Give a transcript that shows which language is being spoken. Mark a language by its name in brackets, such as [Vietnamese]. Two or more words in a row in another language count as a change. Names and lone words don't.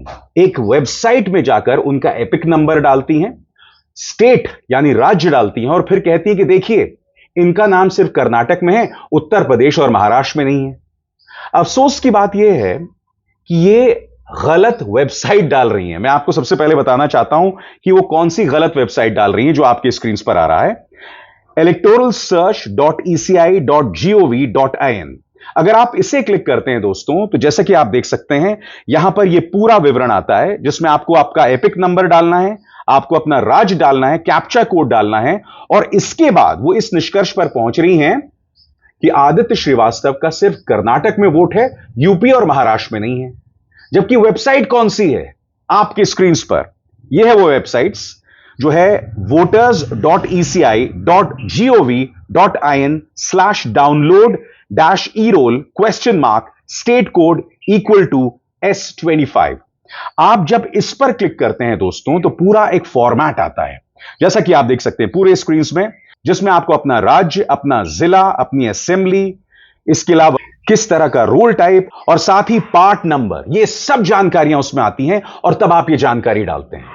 [Hindi] एक वेबसाइट में जाकर उनका [English] EPIC number [Hindi] डालती हैं, स्टेट यानी राज्य डालती हैं, और फिर कहती है कि देखिए इनका नाम सिर्फ कर्नाटक में है, उत्तर प्रदेश और महाराष्ट्र में नहीं है। अफसोस की बात यह है कि ये गलत वेबसाइट डाल रही हैं। मैं आपको सबसे पहले बताना चाहता हूं कि वो कौन सी गलत वेबसाइट डाल रही हैं, जो आपके स्क्रीन पर आ रहा है, electoralsearch.eci.gov.in। अगर आप इसे क्लिक करते हैं दोस्तों, तो जैसा कि आप देख सकते हैं यहां पर यह पूरा विवरण आता है, जिसमें आपको आपका [English] EPIC number [Hindi] डालना है, आपको अपना राज्य डालना है, [English] captcha code [Hindi] डालना है, और इसके बाद वो इस निष्कर्ष पर पहुंच रही हैं कि आदित्य श्रीवास्तव का सिर्फ कर्नाटक में वोट है, यूपी और महाराष्ट्र में नहीं है। जबकि वेबसाइट कौन सी है आपके स्क्रीन पर? यह है वो वेबसाइट्स जो है voters.eci.gov.in/download-erol?state code =S25। आप जब इस पर क्लिक करते हैं दोस्तों, तो पूरा एक फॉर्मेट आता है, जैसा कि आप देख सकते हैं पूरे स्क्रीन में, जिसमें आपको अपना राज्य, अपना जिला, अपनी असेंबली, इसके अलावा किस तरह का [English] role type [Hindi] और साथ ही [English] part number, [Hindi] ये सब जानकारियां उसमें आती हैं, और तब आप ये जानकारी डालते हैं।